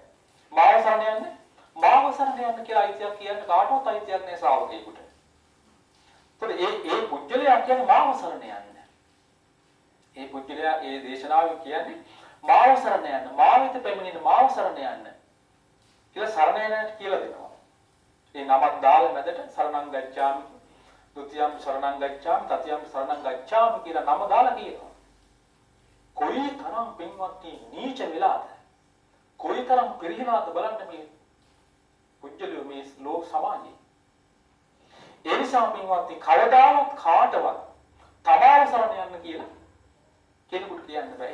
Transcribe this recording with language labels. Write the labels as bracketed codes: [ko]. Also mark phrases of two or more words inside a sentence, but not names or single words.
[si] මාව සරණ යන්න කියලා අයිතියක් කියන්න කාටවත් අයිතියක් නෑ ශ්‍රාවකයෙකුට. ඒතකොට ඒ පුජ්‍යලයා කියන්නේ මාව සරණ යන්න. ඒ පුජ්‍යලයා ඒ දේශනාවෙන් කියන්නේ මාව සරණ යන්න, මාව වෙත පැමිණෙන මාව සරණ යන්න කියලා සරණ යන්නට කියලා දෙනවා. ඒ නමක් දාලා මැදට [pi] සරණං ගච්ඡාමි තුතියම් සරණං ගච්ඡාමි තතියම් සරණං ගච්ඡාමි [si] කියලා නම දාලා කියනවා. කොයි තරම් පින්වත්නි නීච වෙලාද? කොයි තරම් පිරිහිලාද බලන්න මේ පුජ්‍යලිය මේ ලෝක සමාජයේ. ඒ නිසා පින්වත්නි කවදාවත් කාටවත් තමාව සරණ යන්න කියලා කෙනෙකුට කියන්න බෑ.